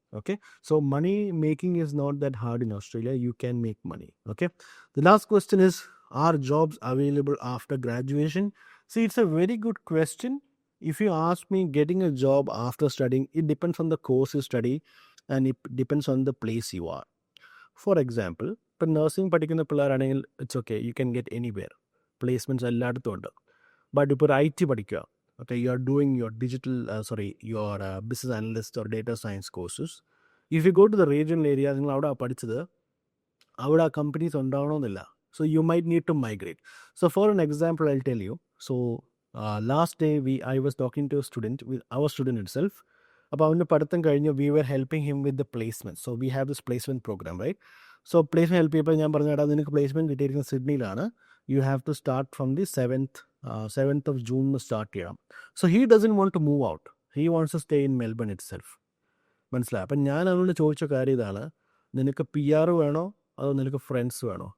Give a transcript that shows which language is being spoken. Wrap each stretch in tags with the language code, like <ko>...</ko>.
<en>Okay, so money making is not that hard in Australia. You can make money. Okay, the last question is, are jobs available after graduation? See, it's a very good question. If you ask me, getting a job after studying, it depends on the course you study and it depends on the place you are. For example,</en> <ml>ഇപ്പം nursing പഠിക്കുന്ന പിള്ളേരാണെങ്കിൽ</ml> <en>it's okay, you can get anywhere, placements</en> <ml>എല്ലായിടത്തും ഉണ്ട്.</ml> <en>but</en> <ml>ഇപ്പോൾ ഒരു IT പഠിക്കുക,</ml> <en>Okay, you are doing your your business analyst or data science courses. If you go to the regional area,</en> <ml>നിങ്ങൾ അവിടെ പഠിച്ചത്, അവിടെ ആ കമ്പനീസ് ഉണ്ടാവണമെന്നില്ല.</ml> <en>So you might need to migrate. So for an example, I'll tell you. So last day I was talking to a student, with our student itself.</en> <ml>അപ്പോൾ അവൻ്റെ പഠിത്തം കഴിഞ്ഞ്</ml> <en>We were helping him with the placement. So we have this placement program, right? So placement help</en> <ml>ചെയ്യപ്പോൾ ഞാൻ പറഞ്ഞു, എടാ നിനക്ക് placement കിട്ടിയിരിക്കുന്നത് സിഡ്നിയിലാണ്,</ml> <en>you have to start from the 7th of June start</en> <ml>ചെയ്യണം.</ml> <en>So he doesn't want to move out, he wants to stay in Melbourne itself.</en> <ml>മനസ്സിലായി? അപ്പം ഞാൻ അതുകൊണ്ട് ചോദിച്ച കാര്യം ഇതാണ്, നിനക്ക് PR വേണോ അതോ നിനക്ക് ഫ്രണ്ട്സ് വേണോ?</ml>